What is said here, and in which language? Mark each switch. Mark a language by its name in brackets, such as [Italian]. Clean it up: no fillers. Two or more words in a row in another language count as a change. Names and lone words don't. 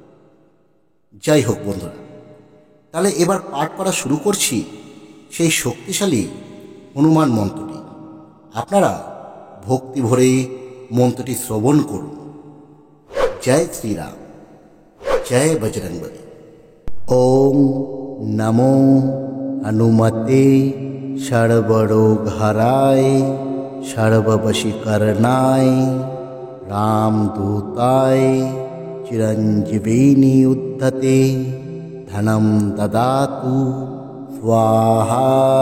[Bangla] যাই হোক বন্ধুরা, তাহলে এবার পাঠ করা শুরু করছি সেই শক্তিশালী হনুমান মন্ত্রটি। আপনারা ভক্তি ভরে মন্ত্রটি শ্রবণ করুন। জয় শ্রীরাম, জয় বজরংবলী। [Sanskrit] ওম নমো হনুমতে সর্বরোগহরায় সর্ববশীকরণায় রামদূতায় চিরঞ্জীবিনী উদ্ধতে ধনম দদাতু স্বাহা।